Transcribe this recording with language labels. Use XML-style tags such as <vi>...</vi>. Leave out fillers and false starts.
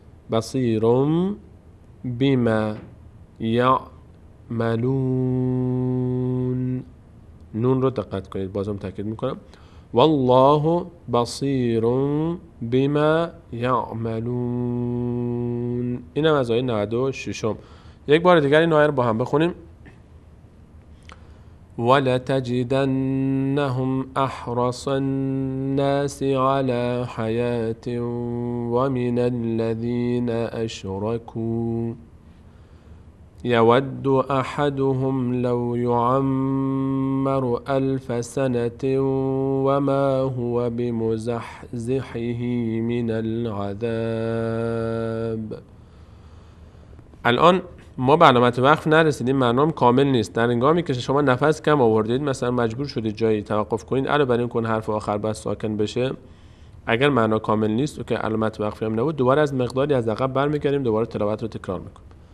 <ar>بصیرم بما یعملون.</ar> <fa>نون رو دقت کنید، بازم تاکید میکنم.</fa> <ar>والله بصیر بما یعملون.</ar> <fa>اینم از آیه 96. یک بار دیگر این آیه رو با هم بخونیم.</fa> <ar>ولتجدنهم احرص الناس على حياة ومن الذين أشركوا يود أحدهم لو يعمر 1000 سنة وما هو بمزحزحه من العذاب.</ar> <fa>الان ما به علامت وقف نرسیدیم، معنام کامل نیست. در هنگامی که شما نفس کم آوردید، مثلا مجبور شدید جایی توقف کنید، علاوه بر این کن حرف آخر بس ساکن بشه، اگر معنا کامل نیست و که علامت وقفی هم نبود، دوباره از مقداری از عقب برمیگردیم، دوباره تلاوت رو تکرار میکنیم.</fa>